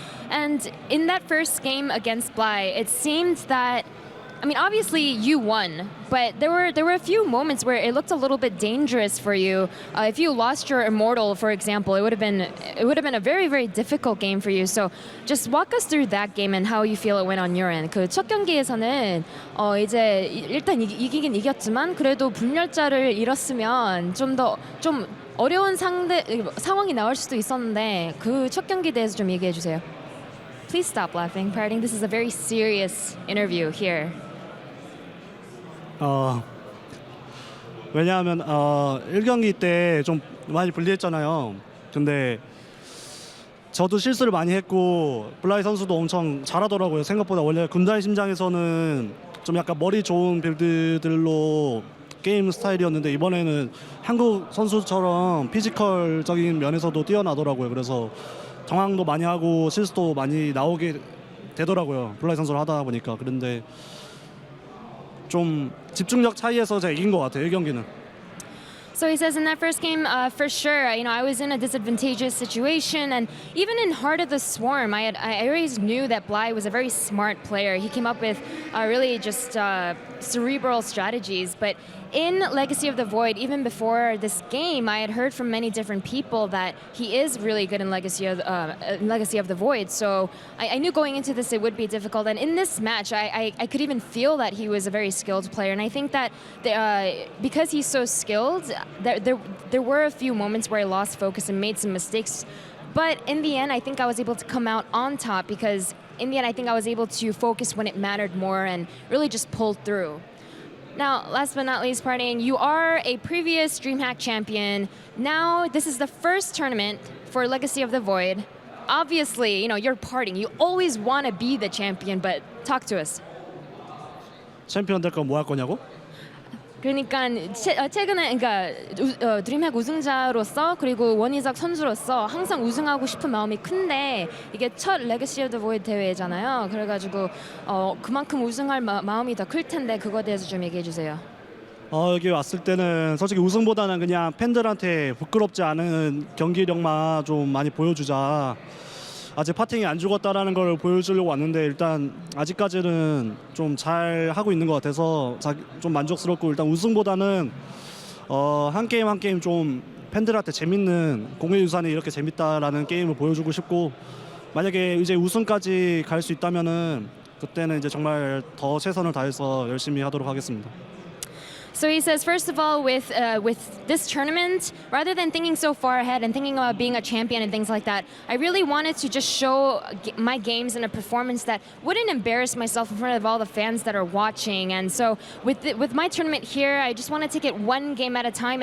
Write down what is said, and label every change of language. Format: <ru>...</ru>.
<en>And in that first game against Bly, it seemed that, I mean, obviously you won, but there were a few moments where it looked a little bit dangerous for you. If you lost your Immortal, for example, it would have been a very, very difficult game for you. So just walk us through that game and how you feel it went on your end.</en> <ko>그 첫 경기에서는 이제 일단 이기긴 이겼지만 그래도 분열자를 잃었으면 좀 어려운 상황이 나올 수도 있었는데 그 첫 경기에 대해서 좀 얘기해 주세요.</ko> <en>Please stop laughing, Parting. This is a very serious interview here.</en> <ko>왜냐하면 1경기 때 좀 많이 불리했잖아요. 근데 저도 실수를 많이 했고 블라이 선수도 엄청 잘하더라고요. 생각보다 원래 군자의 심장에서는 좀 약간 머리 좋은 빌드들로 게임 스타일이었는데 이번에는 한국 선수처럼 피지컬적인 면에서도 뛰어나더라고요. 그래서 당황도 많이 하고 실수도 많이 나오게 되더라고요. 블라이 선수를 하다 보니까. 그런데 좀 집중력 차이에서 제가 이긴 것 같아요. 1경기는.</ko> <en>So he says in that first game, for sure, I was in a disadvantageous situation, and even in Heart of the Swarm, I always knew that Bly was a very smart player. He came up with really just cerebral strategies, but in Legacy of the Void, even before this game, I had heard from many different people that he is really good in Legacy of the Void. So I knew going into this it would be difficult. And in this match, I could even feel that he was a very skilled player. And I think that because he's so skilled, there were a few moments where I lost focus and made some mistakes. But in the end, I think I was able to come out on top because in the end, I think I was able to focus when it mattered more and really just pull through. Now, last but not least, Parting, you are a previous DreamHack champion. Now, this is the first tournament for Legacy of the Void. Obviously, you're Parting. You always want to be the champion, but talk to us.</en> <ko>챔피언 될 건 뭐 할 거냐고? 그러니까 최근에 드림핵 우승자로서 그리고 원희석 선수로서 항상 우승하고 싶은 마음이 큰데 이게 첫 레거시 오브 더 보이드 대회잖아요. 그래가지고 그만큼 우승할 마음이 더 클 텐데 그거에 대해서 좀 얘기해 주세요. 여기 왔을 때는 솔직히 우승보다는 그냥 팬들한테 부끄럽지 않은 경기력만 좀 많이 보여주자. 아직 파팅이 안 죽었다라는 걸 보여주려고 왔는데 일단 아직까지는 좀 잘 하고 있는 것 같아서 좀 만족스럽고 일단 우승보다는 한 게임 한 게임 좀 팬들한테 재밌는 공예유산이 이렇게 재밌다라는 게임을 보여주고 싶고 만약에 이제 우승까지 갈 수 있다면은 그때는 이제 정말 더 최선을 다해서 열심히 하도록 하겠습니다.</ko> <en>So he says, first of all, with this tournament, rather than thinking so far ahead and thinking about being a champion and things like that, I really wanted to just show my games in a performance that wouldn't embarrass myself in front of all the fans that are watching. And so with my tournament here, I just want to take it one game at a time.</en>